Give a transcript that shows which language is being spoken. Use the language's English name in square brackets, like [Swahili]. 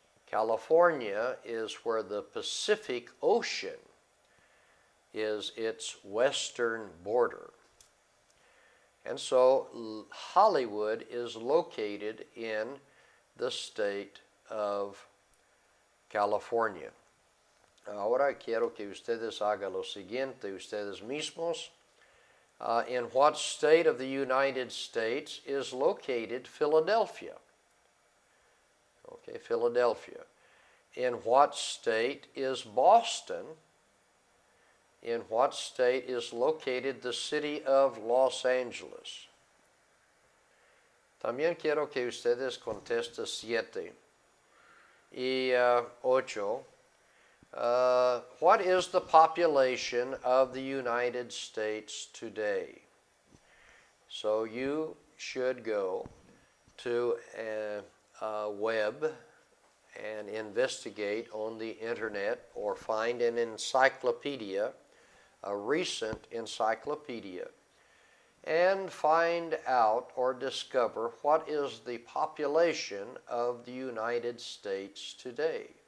[English] California is where the Pacific Ocean is its western border. And so Hollywood is located in the state of California. [Spanish] Ahora quiero que ustedes hagan lo siguiente ustedes mismos. [English] In what state of the United States is located Philadelphia? Okay, Philadelphia. In what state is Boston? In what state is located the city of Los Angeles? [Spanish] También quiero que ustedes contesten 7 y 8. [English] What is the population of the United States today? So you should go to a web and investigate on the internet or find an encyclopedia, a recent encyclopedia, and find out or discover what is the population of the United States today.